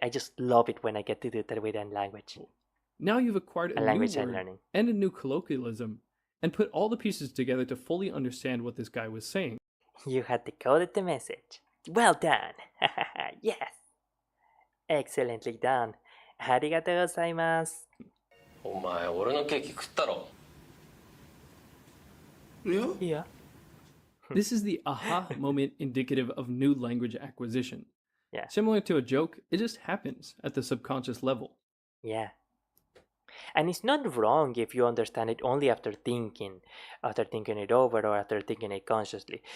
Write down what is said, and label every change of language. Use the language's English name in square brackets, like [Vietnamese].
[English] I just love it when I get to do that with a language. Now you've acquired a new language word I'm learning. and a new colloquialism, and put all the pieces together to fully understand what this guy was saying. You had decoded the message. Well done. Yes. Excellently done. [Japanese] ありがとうございます。お前俺のケーキ食ったろ。 [English] Yeah. This is the aha moment indicative of new language acquisition. Yeah. Similar to a joke, it just happens at the subconscious level. Yeah. And it's not wrong if you understand it only after thinking it over, or after thinking it consciously.